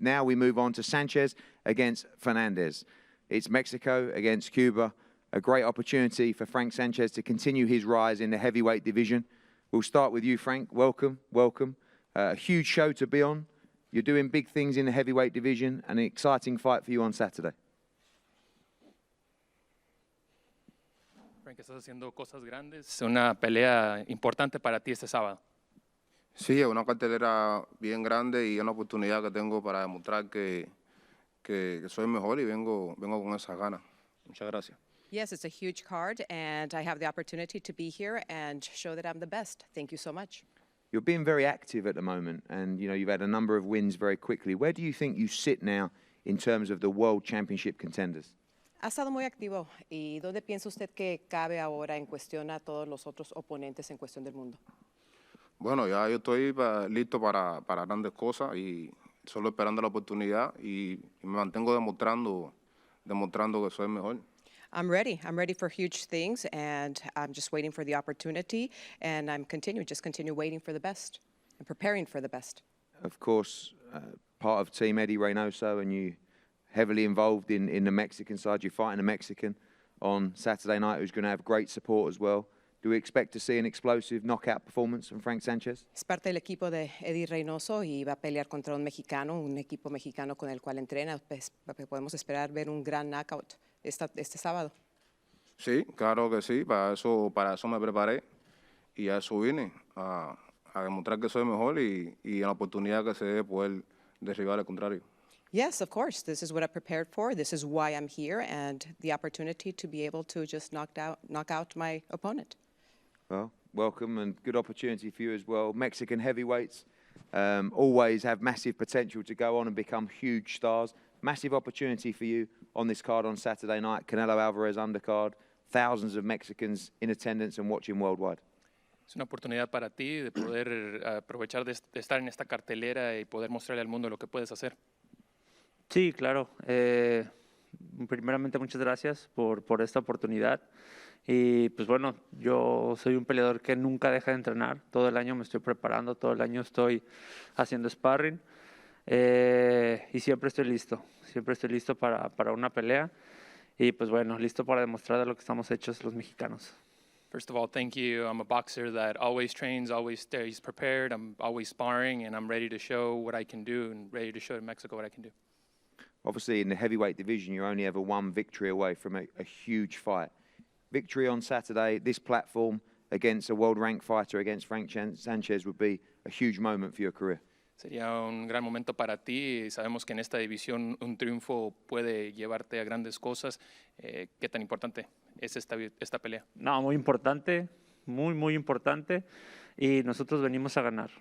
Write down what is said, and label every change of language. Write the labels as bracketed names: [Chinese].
[English] Now we move on to Sanchez against Fernandez. It's Mexico against Cuba. A great opportunity for Frank Sanchez to continue his rise in the heavyweight division. We'll start with you, Frank. Welcome, welcome. A huge show to be on. You're doing big things in the heavyweight division, and an exciting fight for you on Saturday. [Spanish] Frank, estás haciendo cosas grandes. Una pelea importante para ti este sábado. Sí, es una cartelera bien grande y una oportunidad que tengo para demostrar que soy mejor y vengo con esas ganas. Muchas gracias. [English] Yes, it's a huge card, and I have the opportunity to be here and show that I'm the best. Thank you so much. You're being very active at the moment, and you've had a number of wins very quickly. Where do you think you sit now in terms of the World Championship contenders? [Spanish] Ha estado muy activo. ¿Y dónde piensa usted que cabe ahora en cuestión a todos los otros oponentes en cuestión del mundo? Bueno, ya yo estoy listo para grandes cosas y solo esperando la oportunidad y me mantengo demostrando que soy el mejor. [English] I'm ready for huge things, and I'm just waiting for the opportunity, and I'm continue waiting for the best and preparing for the best. Of course, part of Team Eddie Reynoso, and you heavily involved in the Mexican side. You're fighting a Mexican on Saturday night who's going to have great support as well. Do we expect to see an explosive knockout performance from Frank Sanchez? [Spanish] Es parte del equipo de Eddie Reynoso y va a pelear contra un equipo mexicano con el cual entrena. Pues, podemos esperar ver un gran knockout este sábado. Sí, claro que sí. Para eso me preparé y a eso vine, a demostrar que soy mejor y la oportunidad que se dé poder derribar al contrario. [English] Yes, of course. This is what I prepared for. This is why I'm here, and the opportunity to be able to just knock out my opponent. Well, welcome and good opportunity for you as well. Mexican heavyweights always have massive potential to go on and become huge stars. Massive opportunity for you on this card on Saturday night. Canelo Alvarez undercard. Thousands of Mexicans in attendance and watching worldwide. [Spanish] Es una oportunidad para ti de poder aprovechar de estar en esta cartelera y poder mostrarle al mundo lo que puedes hacer. Sí, claro. Primeramente, muchas gracias por esta oportunidad. Y pues bueno, yo soy un peleador que nunca deja de entrenar. Todo el año me estoy preparando, todo el año estoy haciendo sparring. Y siempre estoy listo para una pelea. Y pues bueno, listo para demostrar de lo que estamos hechos los mexicanos. [English] First of all, thank you. I'm a boxer that always trains, always stays prepared. I'm always sparring, and I'm ready to show what I can do and ready to show Mexico what I can do. Obviously, in the heavyweight division, you're only ever one victory away from a huge fight. Victory on Saturday, this platform, against a world-ranked fighter, against Sanchez, would be a huge moment for your career. [Spanish] Sería un gran momento para ti. Sabemos que en esta división un triunfo puede llevarte a grandes cosas. ¿Qué tan importante es esta pelea? No, muy importante, muy importante. Y nosotros venimos a ganar.